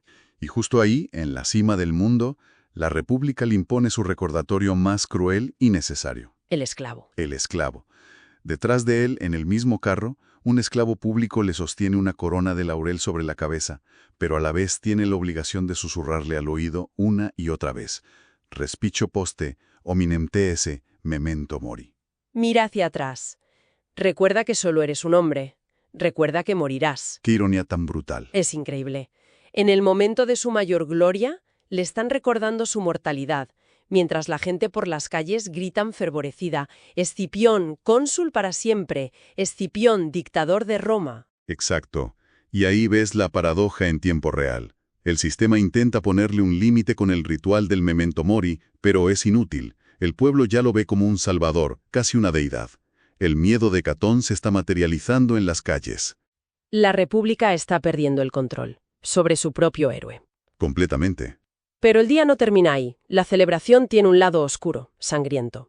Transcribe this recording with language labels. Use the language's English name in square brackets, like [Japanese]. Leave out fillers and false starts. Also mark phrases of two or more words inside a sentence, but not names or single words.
[Spanish] Y justo ahí, en la cima del mundo, la República le impone su recordatorio más cruel y necesario. El esclavo. El esclavo. Detrás de él, en el mismo carro, un esclavo público le sostiene una corona de laurel sobre la cabeza, pero a la vez tiene la obligación de susurrarle al oído una y otra vez: [Latin] Respicio poste, hominem te esse, memento mori. [Spanish] Mira hacia atrás. Recuerda que solo eres un hombre. Recuerda que morirás. Qué ironía tan brutal. Es increíble. En el momento de su mayor gloria, le están recordando su mortalidad, mientras la gente por las calles gritan fervorecida: Escipión, cónsul para siempre, Escipión, dictador de Roma. Exacto. Y ahí ves la paradoja en tiempo real. El sistema intenta ponerle un límite con el ritual del [Latin] memento mori, [Spanish] pero es inútil. El pueblo ya lo ve como un salvador, casi una deidad. El miedo de Catón se está materializando en las calles. La República está perdiendo el control sobre su propio héroe. Completamente. Pero el día no termina ahí. La celebración tiene un lado oscuro, sangriento.